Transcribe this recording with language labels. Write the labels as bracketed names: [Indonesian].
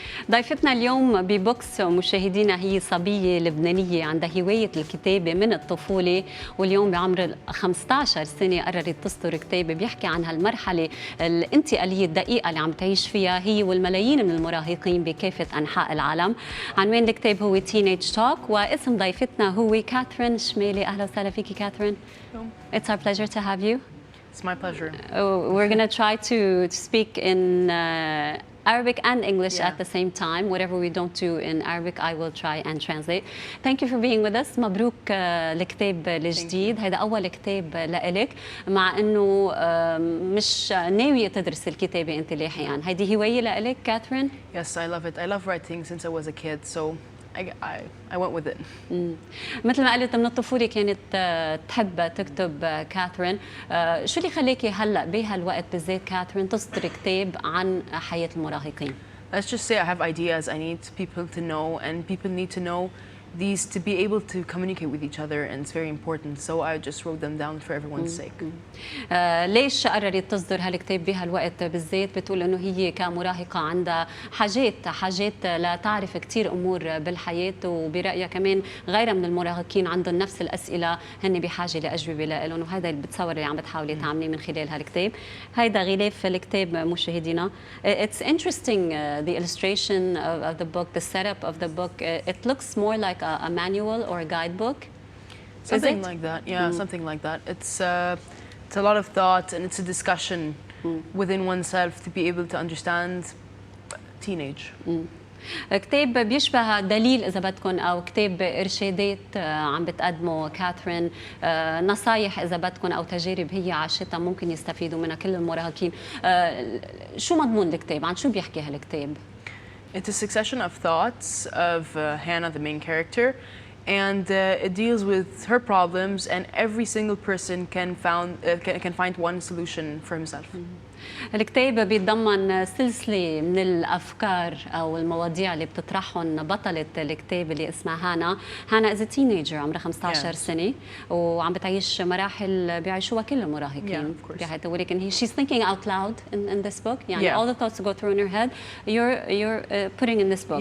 [Arabic] ضيفتنا اليوم ببوكس مشاهدينا هي صبية لبنانية عندها هواية الكتابة من الطفولة، واليوم بعمر 15 سنة قررت تصدر كتاب بيحكي عن هالمرحلة الانتقالية الدقيقة اللي عم تعيش فيها هي والملايين من المراهقين بكافة أنحاء العالم. عنوان الكتاب هو تينيج توك، واسم ضيفتنا هو كاثرين شمالي. أهلا وسهلا فيكي كاثرين. [English] It's our pleasure to have you. It's my pleasure. We're going to try to speak in Arabic and English at the same time. Whatever we don't do in Arabic, I will try and translate. Thank you for being with us. [Arabic] مبروك الكتاب الجديد. هذا أول كتاب لإلك، مع إنه مش ناوية تدرس الكتابة أنت لاحقاً. هذه هواية لإلك كاثرين؟ [English] Yes, I love it. I love writing since I was a kid, so I went with it. [Arabic] مثل ما قلت من الطفولة كانت تحب تكتب كاثرين. شو اللي خليكي هلا بهالوقت بالذات كاثرين تصدري كتاب عن حياة المراهقين؟ [English] Let's just say I have ideas I need people to know, and people need to know these to be able to communicate with each other, and it's very important. So I just wrote them down for everyone's sake. [Arabic] ليش قررت تصدر هالكتاب بهالوقت بالذات؟ بتقول انه هي كمراهقة عندها حاجات لتعرف كثير امور بالحياة، وبرأيها كمان غيرها من المراهقين عندهم نفس الاسئلة هن بحاجة لاجوبة لهم، وهذا اللي بتصور اللي عم بتحاولي تعمليه من خلال هالكتاب. هيدا غلاف الكتاب مشاهدينا. [English] It's interesting the illustration of the book, the setup of the book. It looks more like a manual or a guidebook. Something like that, yeah, something like that. It's a lot of thought, and it's a discussion within oneself to be able to understand teenage. [Arabic] كتاب بيشبه دليل إذا بدكم، أو كتاب إرشادات عم بتقدمه كاثرين، نصايح إذا بدكم أو تجارب هي عاشتها ممكن يستفيدوا منها كل المراهقين. شو مضمون الكتاب؟ عن شو بيحكي هالكتاب؟ [English] It's a succession of thoughts of Hannah, the main character, and it deals with her problems, and every single person can find one solution for himself. [Arabic] الكتاب بيتضمن سلسلة من الأفكار أو المواضيع اللي بتطرحهم بطلة الكتاب اللي اسمها هانا [English] is a teenager [Arabic] عمرها 15 سنة، وعم بتعيش مراحل بيعيشوها كل المراهقين بحياتها، ولكن [English] she's thinking out loud in this book. [Arabic] يعني [English] all the thoughts that go through in her head you're putting in this book.